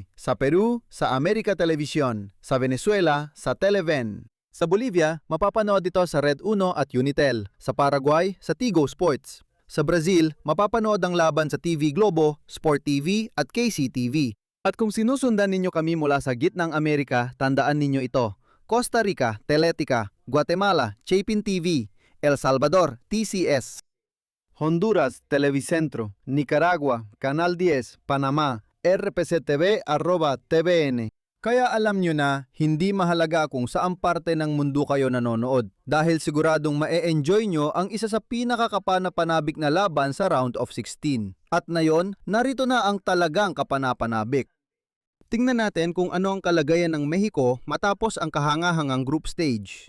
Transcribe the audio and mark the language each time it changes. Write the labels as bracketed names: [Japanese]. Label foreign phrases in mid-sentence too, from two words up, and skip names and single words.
[Filipino] Sa Peru, sa America Televisión. Sa Venezuela, sa Televen. Sa Bolivia, mapapanood ito sa Red Uno at Unitel. Sa Paraguay, sa Tigo Sports. Sa Brazil, mapapanood ang laban sa TV Globo, Sport TV at KCTV. At kung sinusundan ninyo kami mula sa gitnang Amerika, tandaan ninyo ito. Costa Rica, Teletica, Guatemala, Chapin TV, El Salvador, TCS. Honduras, Televicentro, Nicaragua, Canal 10, Panamá, RPCTV@TVN. Kaya alam nyo na, hindi mahalaga kung saang parte ng mundo kayo nanonood dahil siguradong ma-e-enjoy nyo ang isa sa pinakakapanapanabik na laban sa Round of 16. At ngayon, narito na ang talagang kapanapanabik. Tingnan natin kung ano ang kalagayan ng Mexico matapos ang kahangahangang group stage.